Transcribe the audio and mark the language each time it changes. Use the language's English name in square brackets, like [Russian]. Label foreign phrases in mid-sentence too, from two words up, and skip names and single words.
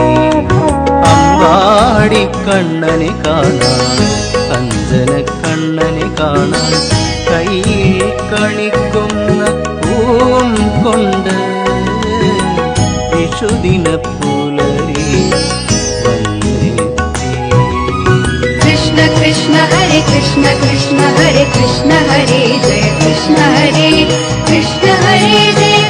[Malayalam] അമ്പാടിക്കണ്ണനെ കാണാൻ അഞ്ജനക്കണ്ണനെ കാണാൻ കയ്യിൽ കണിക്കൊന്ന പൂവും കൊണ്ട് വിഷുദിന പുലരി വന്നെത്തി. [Sanskrit] कृष्ण कृष्ण हरे कृष्ण कृष्ण हरे कृष्ण हरे जय कृष्ण हरे कृष्ण हरे